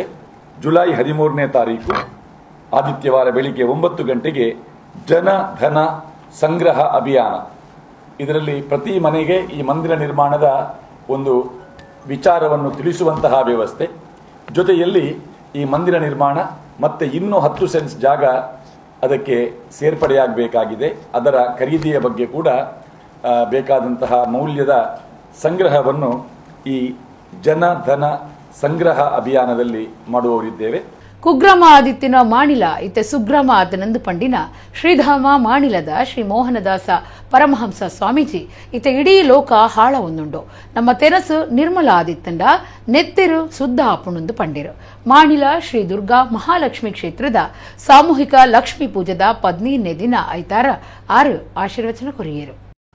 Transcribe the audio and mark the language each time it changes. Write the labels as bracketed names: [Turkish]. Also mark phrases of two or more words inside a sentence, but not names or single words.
[Kannada] ಜುಲೈ 13ನೇ ತಾರೀಕು ಆದಿತ್ಯವಾರ ಬೆಳಿಗ್ಗೆ 9 ಗಂಟೆಗೆ ಜನ ಧನ ಸಂಗ್ರಹ ಅಭಿಯಾನ, ಇದರಲ್ಲಿ ಪ್ರತಿ ಮನೆಗೆ ಈ ಮಂದಿರ ನಿರ್ಮಾಣದ ಒಂದು ವಿಚಾರವನ್ನು ತಿಳಿಸುವಂತಹ ವ್ಯವಸ್ಥೆ, ಜೊತೆಯಲ್ಲಿ ಈ ಮಂದಿರ ನಿರ್ಮಾಣ ಮತ್ತೆ ಇನ್ನೂ 10 ಸೆನ್ಸ್ ಜಾಗ ಅದಕ್ಕೆ ಸೇರ್ಪಡೆಯಾಗಬೇಕಾಗಿದೆ. ಅದರ ಖರೀದಿಯ ಬಗ್ಗೆ ಕೂಡ ಬೇಕಾದಂತಹ ಮೌಲ್ಯದ ಸಂಗ್ರಹವನ್ನು ಈ ಜನ ಧನ ಸಂಗ್ರಹ ಅಭಿಯಾನದಲ್ಲಿ ಮಾಡುವವರಿದ್ದೇವೆ. [Tulu] ಕುಗ್ರಾಮ ಆದಿತ್ಯನ ಮಾಣಿಲ ಇತ್ತೆ ಸುಗ್ರಾಮ ಆತನಂದು ಪಂಡಿನ ಶ್ರೀಧಾಮ ಮಾಣಿಲದ ಶ್ರೀ ಮೋಹನದಾಸ ಪರಮಹಂಸ ಸ್ವಾಮೀಜಿ ಇತ್ತೆ ಇಡೀ ಲೋಕ ಹಾಳ ಒಂದುಂಡು ನಮ್ಮ ತೆರಸು ನಿರ್ಮಲ ಆದಿತ್ತಂಡ ನೆತ್ತಿರು ಶುದ್ಧ ಆಪುಣಂದು ಪಂಡಿರು. ಮಾಣಿಲ ಶ್ರೀ ದುರ್ಗಾ ಮಹಾಲಕ್ಷ್ಮಿ ಕ್ಷೇತ್ರದ ಸಾಮೂಹಿಕ ಲಕ್ಷ್ಮೀ ಪೂಜದ 15ನೇ ದಿನ ಐತಾರ 6 ಆಶೀರ್ವಚನ ಕೊರಿಯರು.